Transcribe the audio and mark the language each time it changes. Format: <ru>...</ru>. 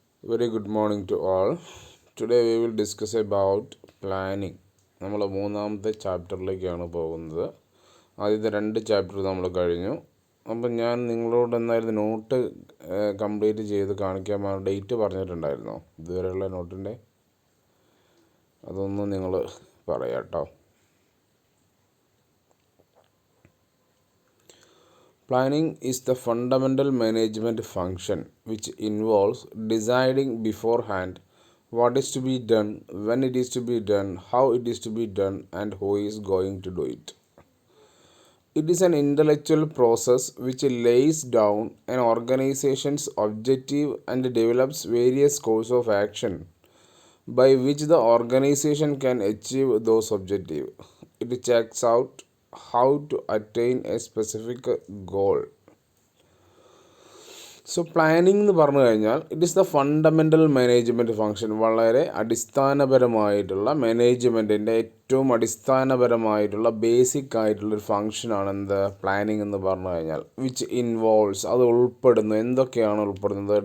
<en>Very good morning to all. Today we will discuss about planning.</en> <ml>നമ്മൾ മൂന്നാമത്തെ ചാപ്റ്ററിലേക്കാണ് പോകുന്നത്. ആദ്യത്തെ 2 ചാപ്റ്റർ നമ്മൾ കഴിഞ്ഞു. അപ്പം ഞാൻ നിങ്ങളോട് എന്തായിരുന്നു നോട്ട് കംപ്ലീറ്റ് ചെയ്ത് കാണിക്കാൻ ഡേറ്റ് പറഞ്ഞിട്ടുണ്ടായിരുന്നോ? ഇതുവരെയുള്ള നോട്ടിൻ്റെ അതൊന്നും നിങ്ങൾ പറയാം കേട്ടോ.</ml> <en>Planning is the fundamental management function which involves deciding beforehand what is to be done, when it is to be done, how it is to be done, and who is going to do it. It is an intellectual process which lays down an organization's objective and develops various courses of action by which the organization can achieve those objectives. It checks out how to attain a specific goal. So planning</en> <ml>എന്ന് പറഞ്ഞു കഴിഞ്ഞാൽ</ml> <en>It is the fundamental management function.</en> <ml>വളരെ അടിസ്ഥാനപരമായിട്ടുള്ള മാനേജ്മെൻറ്റിൻ്റെ ഏറ്റവും അടിസ്ഥാനപരമായിട്ടുള്ള basic ആയിട്ടുള്ളൊരു ഫങ്ഷനാണ് എന്ത് planning എന്ന് പറഞ്ഞു കഴിഞ്ഞാൽ.</ml> <en>which involves</en> <ml>അത് ഉൾപ്പെടുന്നു. എന്തൊക്കെയാണ് ഉൾപ്പെടുന്നത്?</ml>